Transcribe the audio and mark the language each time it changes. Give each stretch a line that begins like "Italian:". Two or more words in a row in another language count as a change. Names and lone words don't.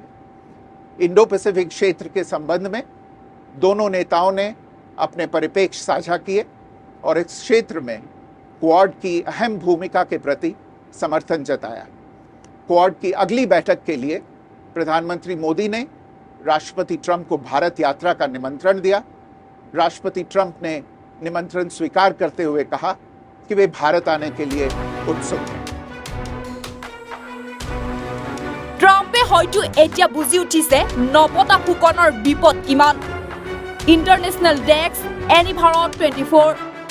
Hindi: इंडो पैसिफिक क्षेत्र के संबंध में दोनों नेताओं ने अपने परिप्रेक्ष्य साझा किए और इस क्षेत्र में क्वाड की अहम भूमिका के प्रति समर्थन जताया। क्वाड की अगली बैठक के लिए प्रधानमंत्री मोदी ने राष्ट्रपति ट्रंप को भारत यात्रा का निमंत्रण दिया। राष्ट्रपति ट्रंप ने निमंत्रण स्वीकार करते हुए कहा कि वे भारत आने के लिए उत्सुक हैं।
Assamese: ট্ৰাম্পে হয়তো এতিয়া বুজি উঠিছে নপতা ফুকনৰ বিপদ কিমান
English: international desk
Assamese: এনি ভাৰত 24